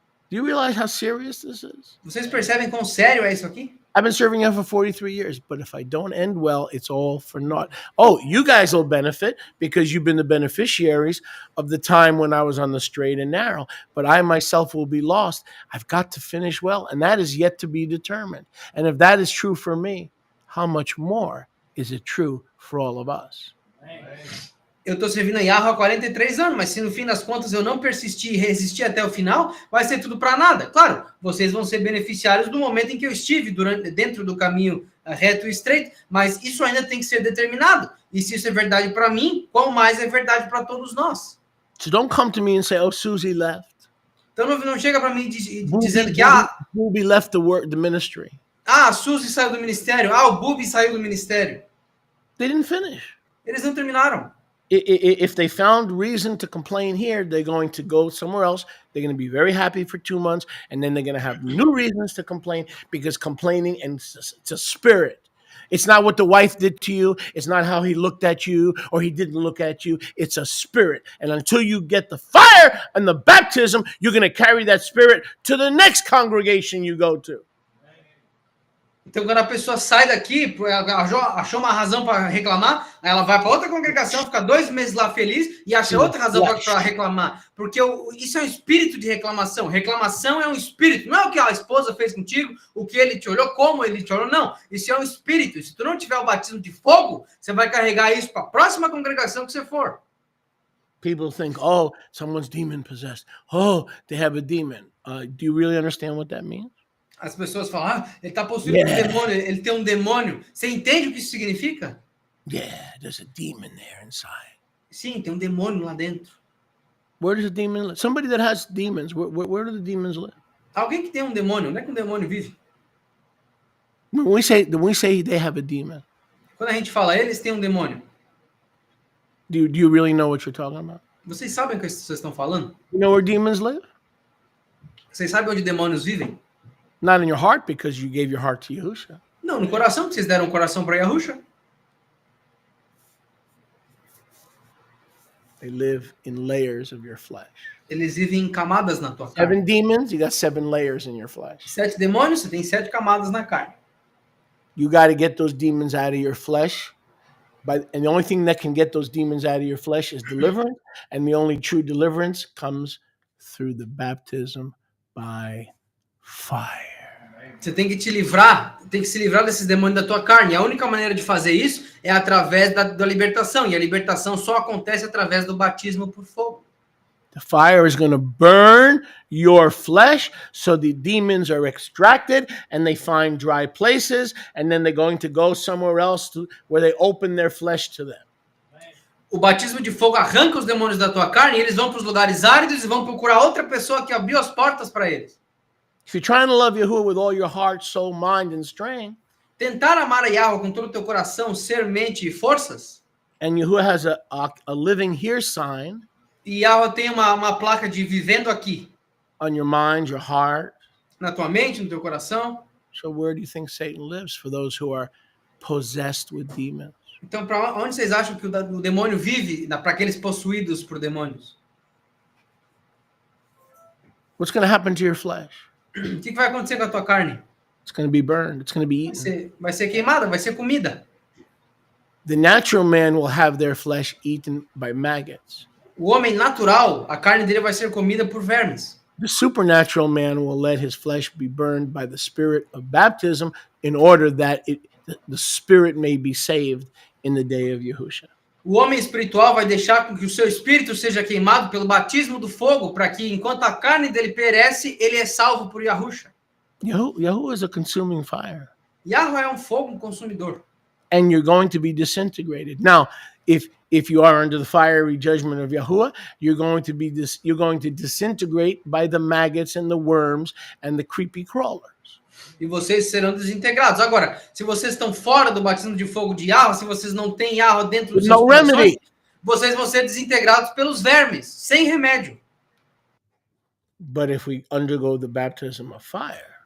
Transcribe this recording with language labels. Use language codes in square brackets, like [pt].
[en] Do you realize how serious this is? [pt] Vocês percebem quão sério é isso aqui? [en] I've been serving him for 43 years, but if I don't end well, it's all for naught. Oh, you guys will benefit because you've been the beneficiaries of the time when I was on the straight and narrow, but I myself will be lost. I've got to finish well, and that is yet to be determined. And if that is true for me, how much more is it true for all of us? [pt] Eu estou servindo a Yahweh há 43 anos, mas se no fim das contas eu não persistir e resistir até o final, vai ser tudo para nada. Claro, vocês vão ser beneficiários do momento em que eu estive dentro do caminho reto e estreito, mas isso ainda tem que ser determinado. E se isso é verdade para mim, qual mais é verdade para todos nós? [en] So don't come to me and say, oh, Susie left. [pt] Então não chega para mim dizendo que [en] Booby left the ministry. [pt] A Suzy saiu do ministério, o Bubi saiu do ministério. [en] They didn't finish. [pt] Eles não terminaram. [en] If they found reason to complain here, they're going to go somewhere else. They're going to be very happy for 2 months, and then they're going to have new reasons to complain because complaining, and it's a spirit. It's not what the wife did to you. It's not how he looked at you or he didn't look at you. It's a spirit. And until you get the fire and the baptism, you're going to carry that spirit to the next congregation you go to. [pt] Então, quando a pessoa sai daqui, achou uma razão para reclamar, aí ela vai para outra congregação, fica 2 meses lá feliz e acha outra razão para reclamar. Porque isso é um espírito de reclamação. Reclamação é um espírito. Não é o que a esposa fez contigo, o que ele te olhou, como ele te olhou. Não. Isso é um espírito. Se tu não tiver o batismo de fogo, você vai carregar isso para a próxima congregação que você for. [en] People think, oh, someone's demon possessed. Oh, they have a demon. Do you really understand what that means? [pt] As pessoas falam, ele está possuído por um demônio, ele tem um demônio. Você entende o que isso significa? [en] Yeah, there's a demon there inside. [pt] Sim, tem um demônio lá dentro. [en] Where does a demon live? Somebody that has demons, where do the demons live? [pt] Alguém que tem um demônio, onde é que um demônio vive? [en] When we say they have a demon, [pt] quando a gente fala eles têm um demônio, [en] do you really know what you're talking about? [pt] Vocês sabem o que vocês estão falando? [en] You know where demons live? [pt] Vocês sabem onde demônios vivem? [en] Not in your heart because you gave your heart to Yahusha. [pt] Não, no coração, porque vocês deram um coração para Yahusha. [en] They live in layers of your flesh. [pt] Eles vivem em camadas na tua [en] 7 [pt] carne. [en] demons, you got 7 layers in your flesh. [pt] 7 demônios, você tem 7 camadas na carne. [en] You got to get those demons out of your flesh. And the only thing that can get those demons out of your flesh is deliverance. And the only true deliverance comes through the baptism by fire. [pt] Você tem que te livrar, tem que se livrar desses demônios da tua carne. A única maneira de fazer isso é através da libertação. E a libertação só acontece através do batismo por fogo. [en] The fire is going to burn your flesh so the demons are extracted and they find dry places and then they're going to go somewhere else where they open their flesh to them. [pt] O batismo de fogo arranca os demônios da tua carne e eles vão para os lugares áridos e vão procurar outra pessoa que abriu as portas para eles. [en] If you're trying to love Yahuwah with all your heart, soul, mind, and strength, [pt] Tentar amar a Yahweh com todo o teu coração, ser, mente e forças, [en] and Yahuwah has a living here sign [pt] e Yahweh tem uma placa de vivendo aqui, [en] on your mind, your heart, [pt] na tua mente, no teu coração. [en] so where do you think Satan lives for those who are possessed with demons? [pt] Então, para onde vocês acham que o demônio vive? Para aqueles possuídos por demônios. [en] What's going to happen to your flesh? [pt] O que vai acontecer com a tua carne? [en] It's going to be burned. It's going to be eaten. [pt] Vai ser queimada, vai ser comida. [en] The natural man will have their flesh eaten by maggots. [pt] O homem natural, a carne dele vai ser comida por vermes. [en] The supernatural man will let his flesh be burned by the spirit of baptism in order that the spirit may be saved in the day of Yahusha. [pt] O homem espiritual vai deixar com que o seu espírito seja queimado pelo batismo do fogo, para que, enquanto a carne dele perece, ele é salvo por Yahusha. [en] Yahuwah is a consuming fire. [pt] Yahweh é um fogo consumidor. [en] And you're going to be disintegrated. Now, if you are under the fiery judgment of Yahuwah, you're going to disintegrate by the maggots and the worms and the creepy crawlers. [pt] E vocês serão desintegrados. Agora, se vocês estão fora do batismo de fogo de Yahweh, se vocês não têm Yahweh dentro dos seus corações, vocês vão ser desintegrados pelos vermes, sem remédio. [en] But if we undergo the baptism of fire,